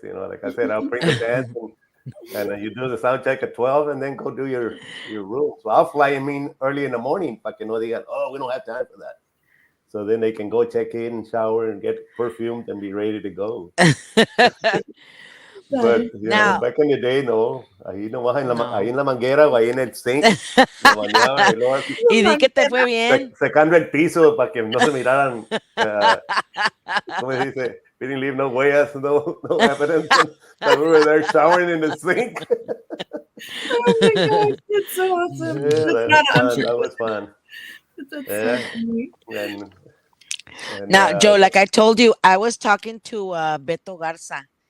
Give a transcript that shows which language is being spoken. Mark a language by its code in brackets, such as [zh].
[en] Like I said, I'll bring the dance and you do the sound check at 12 and then go do your room. So I'll fly in early in the morning, [es] para que no digan, [en] oh, we don't have time for that. So then they can go check in, shower, and get perfumed and be ready to go. But now, back in the day, no. [es] Ahí nomás ahí en la manguera o ahí en el sink. Me bañaba y luego y di que te fue bien. Secando el piso para que no se miraran. ¿Cómo se dice? [en] We didn't leave no huellas, no evidence that we were there showering in the sink. Oh my gosh, that's so awesome. That was fun. That's so funny. Now, Joe, like I told you, I was talking to Beto Garza.